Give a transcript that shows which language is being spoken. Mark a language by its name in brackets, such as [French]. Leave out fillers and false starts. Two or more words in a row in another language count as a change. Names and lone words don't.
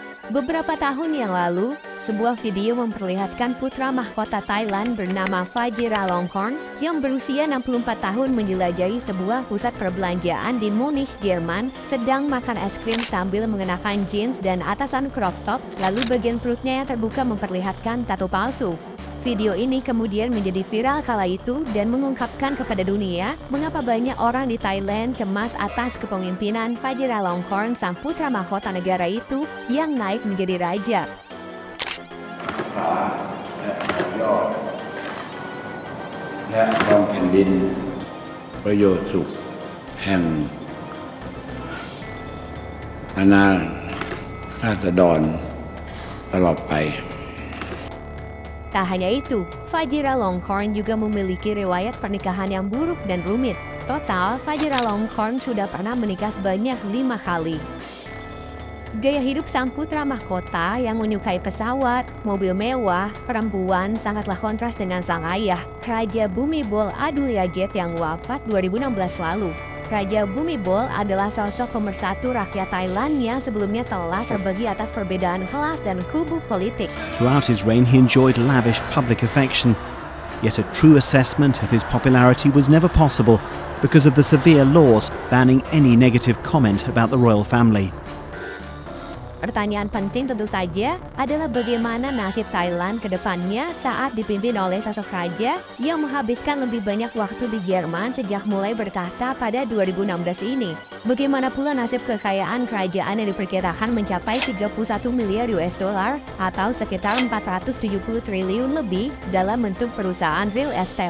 [Indonesian] Beberapa tahun yang lalu, sebuah video memperlihatkan putra mahkota Thailand bernama Vajiralongkorn yang berusia 64 tahun menjelajahi sebuah pusat perbelanjaan di Munich, Jerman, sedang makan es krim sambil mengenakan jeans dan atasan [English] crop top, [Indonesian] lalu bagian perutnya yang terbuka memperlihatkan tato palsu. Video ini kemudian menjadi viral kala itu dan mengungkapkan kepada dunia mengapa banyak orang di Thailand cemas atas kepemimpinan Vajiralongkorn sang putra mahkota negara itu yang naik menjadi raja. [Thai] และครองแผ่นดินประโยชน์สุขแห่งอาณาราษฎรตลอดไป [Indonesian] Tak hanya itu, Vajiralongkorn juga memiliki riwayat pernikahan yang buruk dan rumit. Total, Vajiralongkorn sudah pernah menikah sebanyak 5 kali. Gaya hidup sang putra mahkota yang menyukai pesawat, mobil mewah, perempuan sangatlah kontras dengan sang ayah, Raja Bhumibol Adulyadej yang wafat 2016 lalu. Raja Bhumibol adalah sosok pemersatu rakyat Thailand yang sebelumnya telah terbagi atas perbedaan kelas dan kubu politik. [English] Throughout his reign, he enjoyed lavish public affection. Yet a true assessment of his popularity was never possible because of the severe laws banning any negative comment about the royal family. [Indonesian] Pertanyaan penting tentu saja adalah bagaimana nasib Thailand ke depannya saat dipimpin oleh sosok raja yang menghabiskan lebih banyak waktu di Jerman sejak mulai bertahta pada 2016 ini. Bagaimana pula nasib kekayaan kerajaan yang diperkirakan mencapai 31 miliar [English] US dollar [Indonesian] atau sekitar 470 triliun lebih dalam bentuk perusahaan [English] real estate.